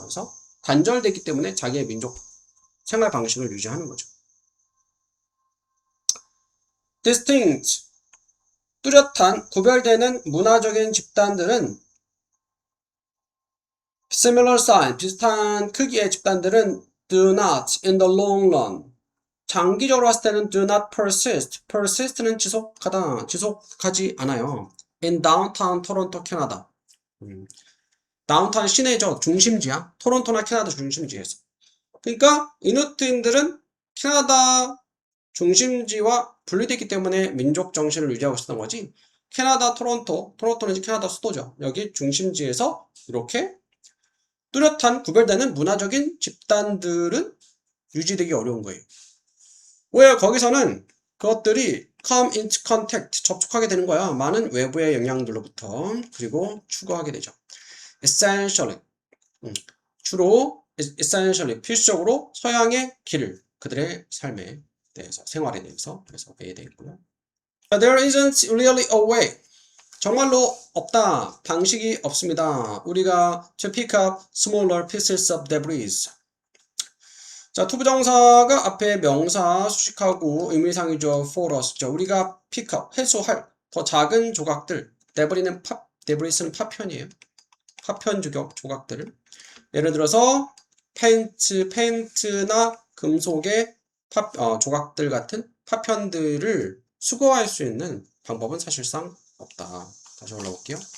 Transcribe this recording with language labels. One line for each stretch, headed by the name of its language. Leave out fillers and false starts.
Korean: 그래서 단절됐기 때문에 자기의 민족 생활 방식을 유지하는 거죠.
English: distinct,
Korean: 뚜렷한, 구별되는 문화적인 집단들은
English: similar size,
Korean: 비슷한 크기의 집단들은
English: do not in the long run.
Korean: 장기적으로 봤을 때는
English: do not persist.
Korean: persist는 지속하지 않아요. in downtown 토론토 캐나다. 다운타운 시내죠. 중심지야. 토론토나 캐나다 중심지에서. 그러니까 이누트인들은 캐나다 중심지와 분리됐기 때문에 민족 정신을 유지하고 있었던 거지. 캐나다 토론토는 이제 캐나다 수도죠. 여기 중심지에서 이렇게 뚜렷한 구별되는 문화적인 집단들은 유지되기 어려운 거예요. 왜? 거기서는 그것들이
English: come into contact,
Korean: 접촉하게 되는 거야. 많은 외부의 영향들로부터. 그리고 추구하게 되죠. essentially, 주로 essentially, 필수적으로 서양의 길을, 그들의 삶에 대해서, 생활에 대해서, 그래서 배에 되겠고요.
English: There isn't really a way.
Korean: 정말로 없다. 방식이 없습니다. 우리가
English: to pick up smaller pieces of debris.
Korean: 자, 투부정사가 앞에 명사 수식하고 의미상이죠. for us죠. 우리가 pick up, 회수할 더 작은 조각들. debris는 파편이에요. 파편 조각들을. 예를 들어서 페인트나 금속의 조각들 같은 파편들을 수거할 수 있는 방법은 사실상 없다. 다시 올라볼게요.